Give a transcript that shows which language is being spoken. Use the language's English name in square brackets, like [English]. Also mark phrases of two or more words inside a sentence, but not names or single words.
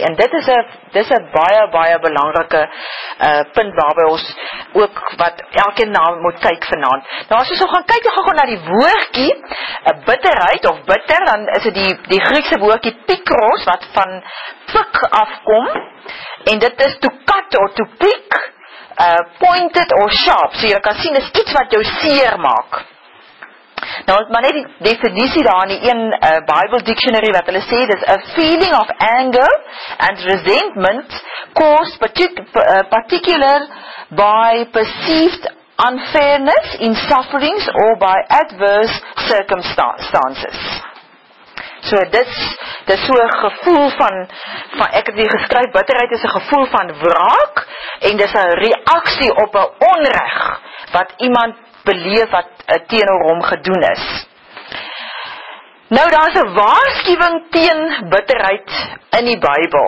[Afrikaans] En dit is 'n baie belangrike punt waarby ons ook wat elkeen na moet kyk vanaand. Nou as ons gaan kyk, dan gaan na die woordjie bitterheid of bitter, dan is dit die Griekse woordjie pikros wat van pik afkom, en dit is [English] to cut or to pick, pointed or sharp. [Afrikaans] So jy kan sien, is iets wat jou seer maak. Nou, maar net die definisie daar in die een [English] Bible Dictionary [Afrikaans] wat hulle sê, dis [English] a feeling of anger and resentment caused particular by perceived unfairness in sufferings or by adverse circumstances. [Afrikaans] So dis so 'n gevoel van ek het weer geskryf, bitterheid is 'n gevoel van wraak, en dis 'n reaksie op 'n onreg wat iemand beleef wat teenoor hom gedoen is. Nou, daar is 'n waarskuwing teen bitterheid in die Bybel.